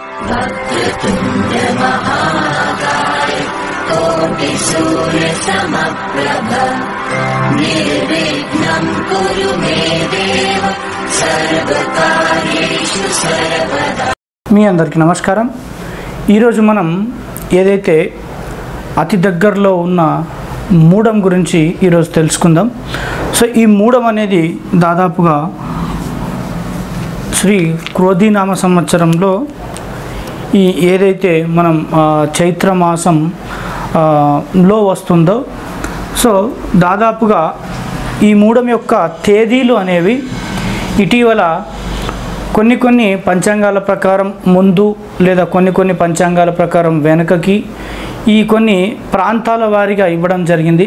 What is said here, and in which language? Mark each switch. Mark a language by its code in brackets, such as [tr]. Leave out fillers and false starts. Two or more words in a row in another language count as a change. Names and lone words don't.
[sa] वक्रतुण्ड महाकाय कोटिसूर्यसमप्रभ निर्विघ्नं कुरु मे देव सर्वकार्येषु सर्वदा। [te] మీ అందరికీ నమస్కారం. ఈరోజు మనం ఏదైతే అతి దగ్గరలో ఉన్న మూడం గురించి ఈరోజు తెలుసుకుందాం. సో ఈ మూడం అనేది దాదాపుగా శ్రీ క్రోధినామ సంవత్సరంలో ఈ ఏదైతే మనం చైత్రమాసం లో వస్తుందో, సో దాదాపుగా ఈ మూడం యొక్క తేదీలు అనేవి ఇటీవల కొన్ని పంచాంగాల ప్రకారం ముందు లేదా కొన్ని పంచాంగాల ప్రకారం వెనుకకి ఈ కొన్ని ప్రాంతాల వారీగా ఇవ్వడం జరిగింది.